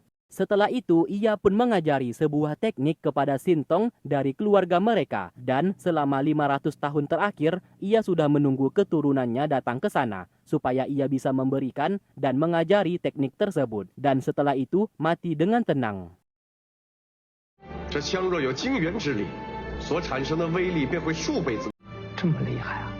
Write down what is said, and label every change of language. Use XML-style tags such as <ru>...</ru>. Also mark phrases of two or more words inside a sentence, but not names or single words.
<id>Setelah itu, ia pun mengajari sebuah teknik kepada Sintong dari keluarga mereka. Dan selama 500 tahun terakhir, ia sudah menunggu keturunannya datang ke sana, supaya ia bisa memberikan dan mengajari teknik tersebut. Dan setelah itu, mati dengan tenang.</id> <zh>这枪若有惊元之力，所产生的威力便会数倍增。这么厉害啊！</zh>